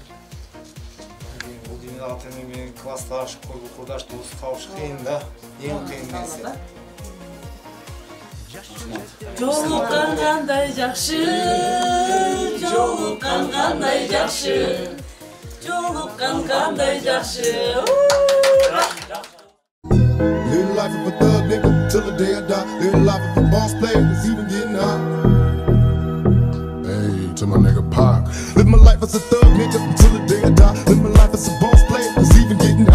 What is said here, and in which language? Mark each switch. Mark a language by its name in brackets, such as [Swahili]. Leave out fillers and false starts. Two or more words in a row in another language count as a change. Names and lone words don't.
[Kyrgyz] Бул дүйнөдө ата-эне менен классташ, курдаш, дос табыш кыйын да. Эң кыйын нерсе. Жолуккан кандай жакшы, жолуккан кандай жакшы, жолуккан кандай жакшы. [English] Live life of a thug nigga till the day I die. Live life of a boss player, it's even getting hot. Live my life as a thug nigga until the day I die. Live my life as a boss player, cause even getting high.